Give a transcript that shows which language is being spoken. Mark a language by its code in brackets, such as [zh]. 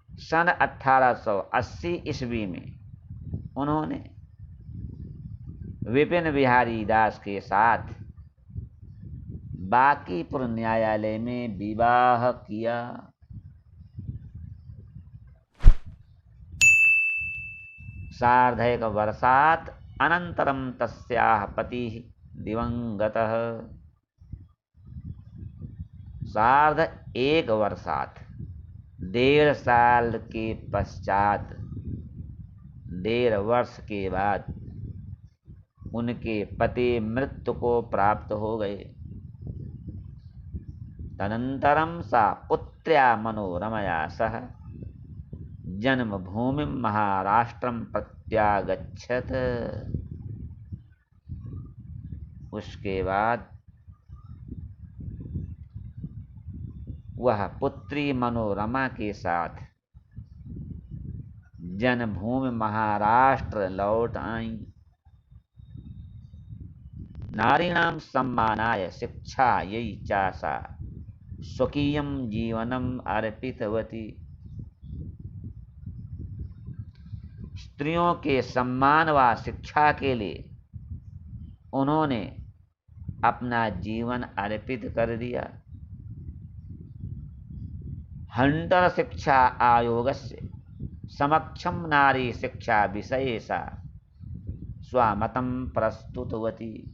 [hi] सन 1880 ईस्वी में उन्होंने विपिन बिहारी दास के साथ बांकीपुर न्यायालय में विवाह किया। [sa] सार्धैक वर्षात् अनन्तरं तस्याः पतिः दिवंगतः। सार्ध एक वर्षात् [hi] 1.5 साल के पश्चात 1.5 वर्ष के बाद उनके पति मृत्यु को प्राप्त हो गए। [sa] तदनन्तरं सा पुत्र्या मनोरमया सह जन्मभूमि महाराष्ट्रं प्रत्यागच्छत्। [hi] उसके बाद वह पुत्री मनोरमा के साथ जन्मभूमि महाराष्ट्र लौट आईं। [sa] नारीणां सम्मानाय शिक्षायै च सा स्वकीयं जीवनम् अर्पितवती। [hi] स्त्रियों के सम्मान व शिक्षा के लिए उन्होंने अपना जीवन अर्पित कर दिया। [sa] हंटर शिक्षा आयोगस्य समक्षं नारी शिक्षा विषये सा स्वमतं प्रस्तुतवती।